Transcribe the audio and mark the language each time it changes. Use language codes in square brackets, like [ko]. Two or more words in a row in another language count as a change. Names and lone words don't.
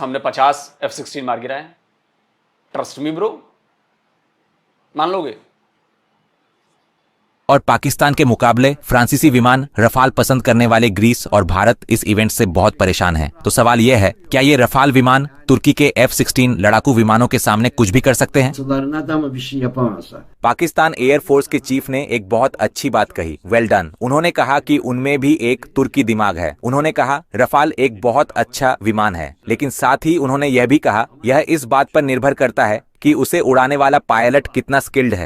[hi] हमने 50 F-16 मार गिराए हैं। [en] trust me bro, [hi] मान लोगे? और पाकिस्तान के मुकाबले फ्रांसीसी विमान रफाल पसंद करने वाले ग्रीस और भारत इस इवेंट से बहुत परेशान हैं। तो सवाल यह है, क्या ये रफाल विमान तुर्की के F-16 लड़ाकू विमानों के सामने कुछ भी कर सकते हैं? [tr] Batılarına da mı bir şey yapamazlar? [hi] पाकिस्तान एयरफोर्स के चीफ ने एक बहुत अच्छी बात कही, [en] well done. [hi] उन्होंने कहा कि उनमें भी एक तुर्की दिमाग है। उन्होंने कहा रफाल एक बहुत अच्छा विमान है, लेकिन साथ ही उन्होंने यह भी कहा यह इस बात पर निर्भर करता है कि उसे उड़ाने वाला पायलट कितना स्किल्ड है।